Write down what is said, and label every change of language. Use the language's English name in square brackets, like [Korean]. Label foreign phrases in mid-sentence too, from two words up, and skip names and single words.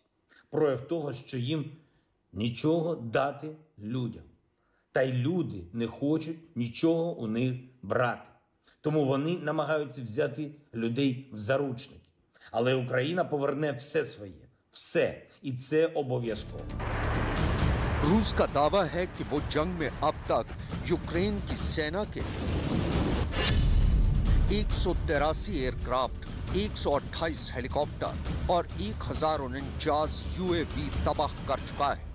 [Ukrainian] Прояв того, що їм нічого дати людям. Та й люди не хочуть нічого у них брати. Тому вони намагаються взяти людей в заручники. Але Україна поверне все своє. Все. І це обов'язково. [Hindi] रूस का दावा है कि वो जंग में अब तक यूक्रेन की सेना के 183 एयरक्राफ्ट, 128 हेलीकॉप्टर और 1049 यूएवी तबाह कर चुका है।